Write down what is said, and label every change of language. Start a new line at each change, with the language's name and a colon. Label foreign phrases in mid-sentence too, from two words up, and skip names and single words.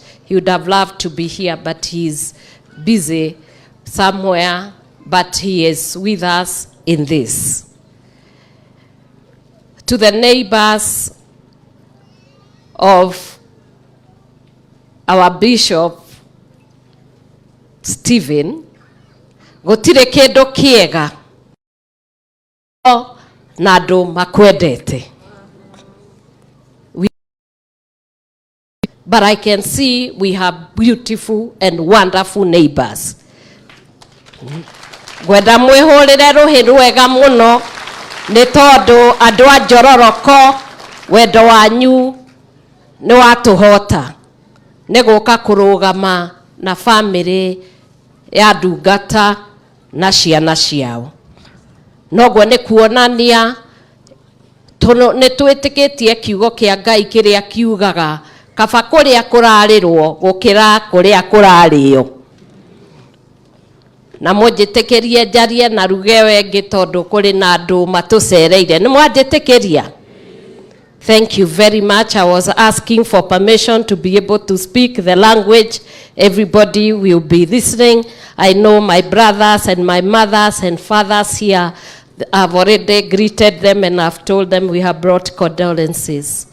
English: He would have loved to be here, but he's busy somewhere, but he is with us in this. To the neighbors of our Bishop Stephen,
Kikuyu: gutire kindu kiega na andu makwendete.
English: But I can see we have beautiful and wonderful neighbors.
Kikuyu: Gwenda mwihurire ruhi rwega muno ni tondu andu a Njororoko wendo wanyu ni watuhota ni guka kurugama na family ya ndungata na ciana ciao. Noguo ni kuonania ni twitikitie kiugo kia Ngai kiria kiugaga kaba kuria kurarirwo gukira kuria kurario. Na mujitikirie njarie na ruge wengi tondu kuri na andu matucereire. Ni mwajitikiria?
English: Thank you very much. I was asking for permission to be able to speak the language. Everybody will be listening. I know my brothers and my mothers and fathers here. I've already greeted them and I've told them we have brought condolences.